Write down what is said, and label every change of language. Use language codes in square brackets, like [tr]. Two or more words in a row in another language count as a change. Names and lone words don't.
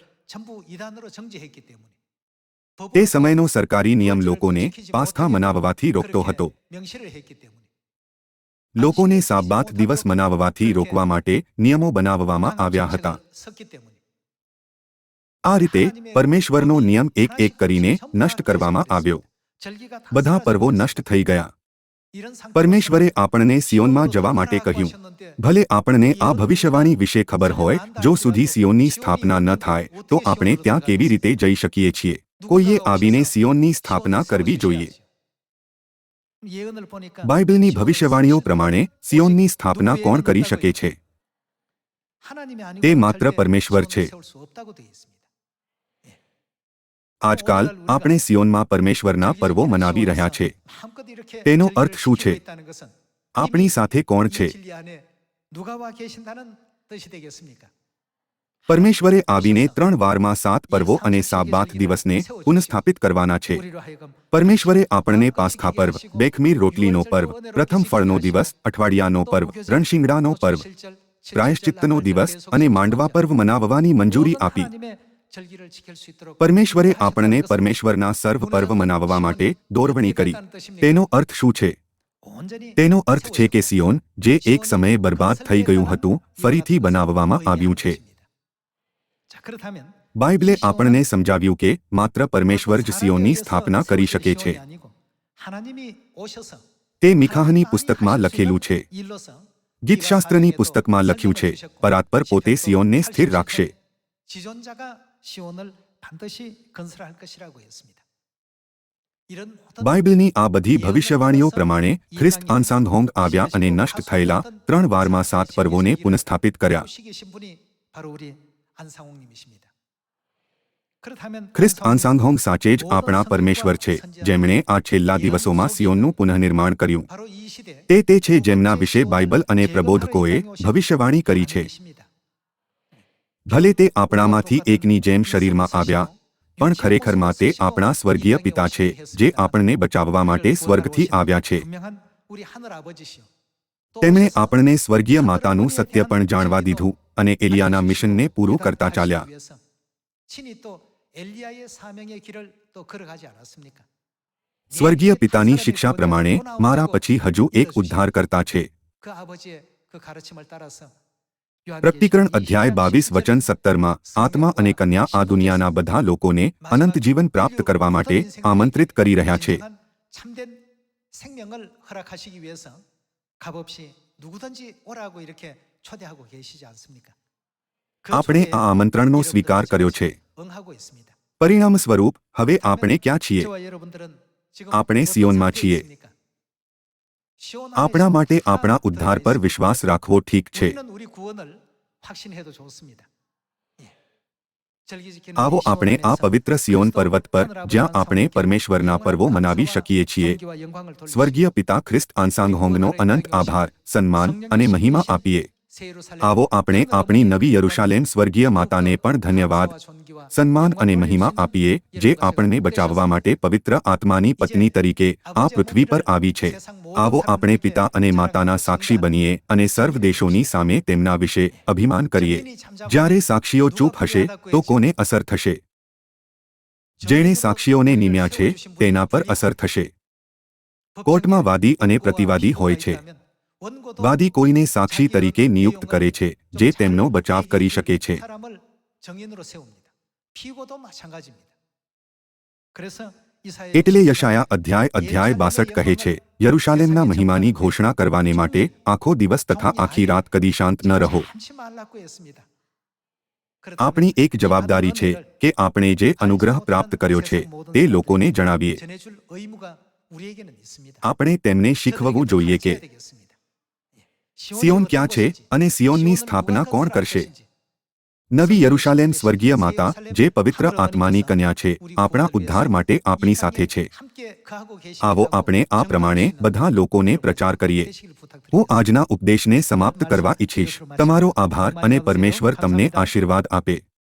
[gu] તે સમયનો સરકારી નિયમ લોકોને પાસ્ખા મનાવવાથી રોકતો હતો. લોકોને સાબબાત દિવસ મનાવવાથી રોકવા માટે નિયમો બનાવવામાં આવ્યા હતા. આ રીતે પરમેશ્વરનો નિયમ એક કરીને નષ્ટ કરવામાં આવ્યો. [ko] 절기가 다 [gu] બધા પર્વો [ko] 사라져버렸습니다. [gu] નષ્ટ થઈ ગયા. [ko] 이런 상태로 [gu] પરમેશ્વરે આપણને સિયોનમાં [ko] 시온으로 [gu] જવા માટે [ko] 돌아가라고 [gu] કહ્યું. [ko] 하셨는데 [gu] ભલે આપણને આ ભવિષ્યવાણી વિશે ખબર હોય, જો સુધી સિયોનની સ્થાપના ન થાય તો આપણે ત્યાં કેવી રીતે જઈ શકીએ છીએ? કોઈએ આવીને સિયોનની સ્થાપના કરવી જોઈએ. [ko] 예언을 보니까 [gu] બાઇબલની [ko] 시온을 [gu] ભવિષ્યવાણીઓ [ko] 세우시는 [gu] પ્રમાણે [ko] 분이 [gu] સિયોનની [ko] 오직 [gu] સ્થાપના [ko] 누구 [gu] કોણ [ko] 외에는 [gu] કરી [ko] 없다고 [gu] શકે છે? [ko] 하나님이 아니고 [gu] તે માત્ર [ko] 절대 [gu] પરમેશ્વર છે. [ko] 시온을 세울 수 없다고 되어 있습니다. [gu] આજકાલ આપણે સિયોનમાં પરમેશ્વરના પર્વો મનાવી રહ્યા છે. [ko] 마음껏 이렇게 [gu] તેનો [ko] 절기를 [gu] અર્થ શું [ko] 지키고 [gu] છે? [ko] 있다는 것은 [gu] આપણી [ko] 이미 [gu] સાથે કોણ [ko] 이 [gu] છે? [ko] 진리 안에 누가 와 계신다는 뜻이 되겠습니까? [gu] પરમેશ્વરે આવીને 3 વારમાં 7 પર્વો અને સાબાત દિવસને પુનઃસ્થાપિત કરવાના છે. [ko] 우리로 하여금 [gu] પરમેશ્વરે આપણને પાસ્ખા પર્વ, બેખમીર રોટલીનો પર્વ, પ્રથમ ફળનો દિવસ, અઠવાડિયાનો પર્વ, રણશિંગડાનો પર્વ, પ્રાયશ્ચિત્તનો દિવસ અને માંડવા પર્વ મનાવવાની મંજૂરી આપી. પરમેશ્વરે આપણને પરમેશ્વરના સર્વ પર્વ મનાવવા માટે દોરવણી કરી. તેનો અર્થ શું છે? તેનો અર્થ છે કે સિયોન, જે એક સમયે બરબાદ થઈ ગયું હતું, ફરીથી બનાવવામાં આવ્યું છે. બાઇબલે આપણને સમજાવ્યું કે માત્ર પરમેશ્વર જ સિયોનની સ્થાપના કરી શકે છે. તે મિખાહની પુસ્તકમાં લખેલું છે. ગીતશાસ્ત્રની પુસ્તકમાં લખ્યું છે, પરાત્પર પોતે સિયોનને સ્થિર રાખશે. [ko] 지존자가 시온을 반드시 건설할 것이라고 했습니다. 이런 [gu] બાઇબલની આ બધી ભવિષ્યવાણીઓ પ્રમાણે ખ્રિસ્ત આન્સાંગહોંગ આવ્યા અને નષ્ટ થયેલા 3 વારમાં 7 પર્વોને પુનઃસ્થાપિત કર્યા. [ko] 시기신 분이 바로 우리 안상홍님이십니다. 그렇다면 [gu] ખ્રિસ્ત આન્સાંગહોંગ સાચે જ આપણા પરમેશ્વર છે, જેમણે આ છેલ્લા દિવસોમાં સિયોનનું પુનઃનિર્માણ કર્યું. [ko] 바로 이 시대 [gu] તે છે જેમના વિશે બાઇબલ અને પ્રબોધકોએ ભવિષ્યવાણી કરી છે. ભલે તે આપણામાંથી એકની જેમ શરીરમાં આવ્યા, પણ ખરેખરમાં તે આપણા સ્વર્ગીય પિતા છે, જે આપણને બચાવવા માટે સ્વર્ગથી આવ્યા છે. [ko] 분명한 우리 하늘 아버지시요. [gu] તેમણે આપણને સ્વર્ગીય માતાનું સત્ય પણ જાણવા દીધું અને એલિયાના મિશનને પૂરું કરતા ચાલ્યા. [ko] 친히 또 엘리야의 사명의 길을 또 걸어가지 않았습니까? [gu] સ્વર્ગીય પિતાની શિક્ષા પ્રમાણે મારા પછી હજુ એક ઉદ્ધારકર્તા છે. [ko] 그 아버지의 그 가르침을 따라서 [gu] પ્રકટીકરણ અધ્યાય 22 વચન 17માં આત્મા અને કન્યા આ દુનિયાના બધા લોકોને અનંત જીવન પ્રાપ્ત કરવા માટે આમંત્રિત કરી રહ્યા છે. [ko] 참된 생명을 허락하시기 위해서 값없이 누구든지 오라고 이렇게 초대하고 계시지 않습니까? 그 [gu] આપણે [ko] 초대에 [gu] આ આમંત્રણનો સ્વીકાર કર્યો છે. [ko] 응하고 있습니다. [gu] પરિણામ સ્વરૂપ હવે આપણે ક્યાં છીએ? [ko] 저와 여러분들은 지금 [gu] આપણે [ko] 어떤 [gu] સિયોનમાં [ko] 상태에 [gu] છીએ. [ko] 있습니까? 시온 [gu] આપણા [ko] 안에서 [gu] માટે [ko] 다 [gu] આપણા ઉદ્ધાર પર [ko] 들어가 [gu] વિશ્વાસ રાખવો ઠીક છે. [ko] 우리는 우리 구원을 확신해도 좋습니다. 예. 절기 지키는 [gu] આવો [ko] 이 시온 [gu] આપણે આ [ko] 안에서 [gu] પવિત્ર સિયોન [ko] 그리스도 [gu] પર્વત પર [ko] 하늘 [gu] જ્યાં [ko] 아버지 [gu] આપણે [ko] 하나님께 [gu] પરમેશ્વરના પર્વો [ko] 영원한 [gu] મનાવી [ko] 감사와 [gu] શકીએ છીએ, [ko] 존귀와 영광을 돌리시고 [gu] સ્વર્ગીય પિતા ખ્રિસ્ત આન્સાંગહોંગનો અનંત આભાર, સન્માન અને મહિમા આપીએ. [ko] 새 예루살렘 [gu] આવો આપણે આપણી નવી યરુશાલેમ સ્વર્ગીય માતાને પણ ધન્યવાદ, સન્માન અને મહિમા આપીએ, જે આપણને બચાવવા માટે પવિત્ર આત્માની પત્ની તરીકે આ પૃથ્વી પર આવી છે. આવો આપણે પિતા અને માતાના સાક્ષી બનીએ અને સર્વ દેશોની સામે તેમના વિશે અભિમાન કરીએ. જ્યારે સાક્ષીઓ ચૂપ હશે તો કોને અસર થશે? જેણે સાક્ષીઓને નિમ્યા છે તેના પર અસર થશે. કોર્ટમાં વાદી અને પ્રતિવાદી હોય છે. વાદી કોઈને સાક્ષી તરીકે નિયુક્ત કરે છે, જે તેમનો બચાવ કરી શકે છે. [ko] 사람을 정인으로 세웁니다. 피고도 마찬가지입니다. 그래서 이사야 [gu] એટલે યશાયા અધ્યાય 62 કહે છે, યરુશાલેમના મહિમાની ઘોષણા કરવાને માટે આખો દિવસ તથા આખી રાત કદી શાંત ન રહો. [ko] 참지 말라고 했습니다. [gu] આપણી એક જવાબદારી છે કે આપણે જે અનુગ્રહ પ્રાપ્ત કર્યો છે તે લોકોને જણાવીએ. [ko] 전해줄 의무가 우리에게는 있습니다. [gu] આપણે તેમને શીખવવું જોઈએ કે [ko] 가르쳐야 되겠습니다. 예. [gu] સિયોન ક્યાં છે અને સિયોનની સ્થાપના કોણ કરશે? નવી યરુશાલેમ સ્વર્ગીય માતા, જે પવિત્ર આત્માની કન્યા છે, આપણા ઉદ્ધાર માટે આપણી સાથે છે. [ko] 함께 거하고 계시다고 [gu] આવો આપણે આ પ્રમાણે બધા લોકોને પ્રચાર કરીએ. [ko] 되시길 부탁드립니다. [gu] હું આજના ઉપદેશને સમાપ્ત કરવા ઈચ્છીશ. તમારો આભાર અને પરમેશ્વર તમને આશીર્વાદ આપે.